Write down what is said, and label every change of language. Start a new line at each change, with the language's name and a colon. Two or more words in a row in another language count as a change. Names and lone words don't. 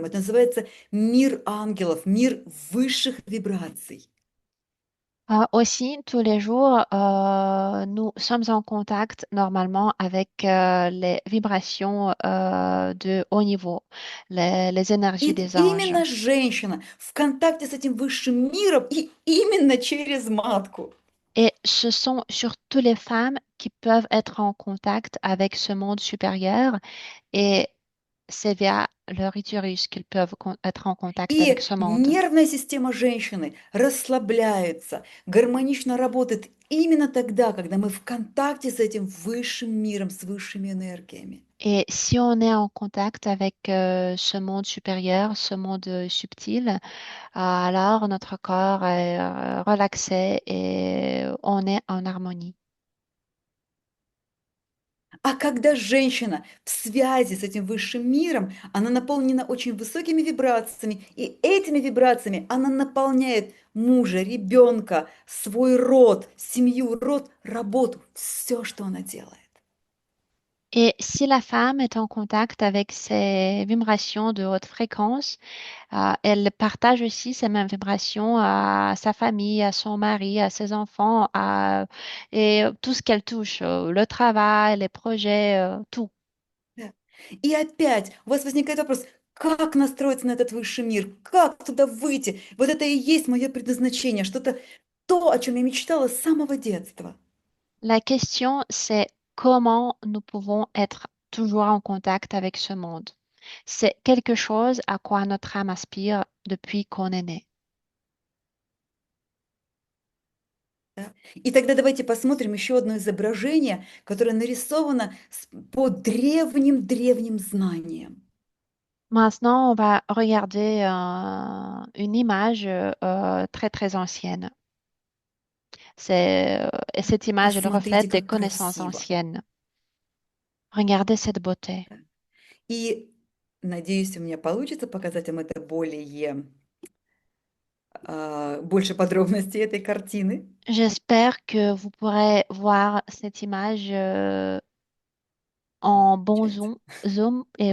Russian: Это называется мир ангелов, мир высших вибраций.
French: Aussi, tous les jours, nous sommes en contact normalement avec les vibrations de haut niveau, les énergies
Russian: И
French: des anges.
Russian: именно женщина в контакте с этим высшим миром и именно через матку.
French: Et ce sont surtout les femmes qui peuvent être en contact avec ce monde supérieur et c'est via leur utérus qu'ils peuvent être en contact avec
Russian: И
French: ce monde.
Russian: нервная система женщины расслабляется, гармонично работает именно тогда, когда мы в контакте с этим высшим миром, с высшими энергиями.
French: Et si on est en contact avec ce monde supérieur, ce monde subtil, alors notre corps est relaxé et on est en harmonie.
Russian: А когда женщина в связи с этим высшим миром, она наполнена очень высокими вибрациями, и этими вибрациями она наполняет мужа, ребенка, свой род, семью, род, работу, все, что она делает.
French: Et si la femme est en contact avec ces vibrations de haute fréquence, elle partage aussi ces mêmes vibrations à sa famille, à son mari, à ses enfants, et tout ce qu'elle touche, le travail, les projets, tout.
Russian: Да. И опять у вас возникает вопрос, как настроиться на этот высший мир, как туда выйти. Вот это и есть мое предназначение, что-то то, о чем я mечтала с самого детства.
French: La question, c'est comment nous pouvons être toujours en contact avec ce monde. C'est quelque chose à quoi notre âme aspire depuis qu'on est né.
Russian: Да. И тогда давайте посмотрим еще одно изображение, которое нарисовано по древним-древним знаниям.
French: Maintenant, on va regarder une image très très ancienne. Et cette image, elle
Russian: Посмотрите,
French: reflète des
Russian: как
French: connaissances
Russian: красиво.
French: anciennes. Regardez cette beauté.
Russian: И надеюсь, у меня получится показать вам это больше подробностей этой картины.
French: J'espère que vous pourrez voir cette image en bon
Russian: Получается.
French: zoom et